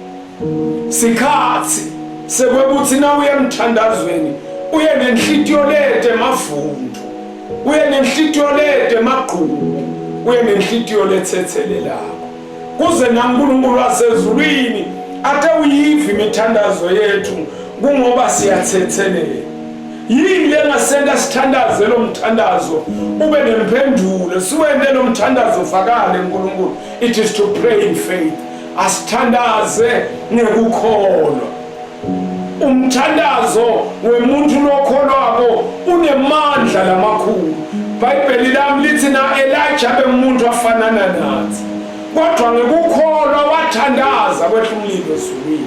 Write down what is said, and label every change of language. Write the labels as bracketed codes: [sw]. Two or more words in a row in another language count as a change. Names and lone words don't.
[ss] Sikhathi sekwekuthi na uye emthandazweni uye nenhlitiyo lede mavundo, uye nenhlitiyo lede maqhubu, uye nenhlitiyo lethethelelako kuze naNkulunkulu wasezulwini ate uyive imithandazo yethu kungoba siyathethelela. Yini lengasenda sithandaze lo mthandazo ube nempendulo, siwende lo mthandazo fakale uNkulunkulu. [en] It is to pray in faith. [ss] Asithandaze ngekukholwa. Umthandazo wemuntu lokholwako unemandla lamakhulu. iBhayibheli lami lithi na Elijah bemuntu afanana nathi, kodwa ngekukholwa wathandaza kwehla umlilo ezulwini.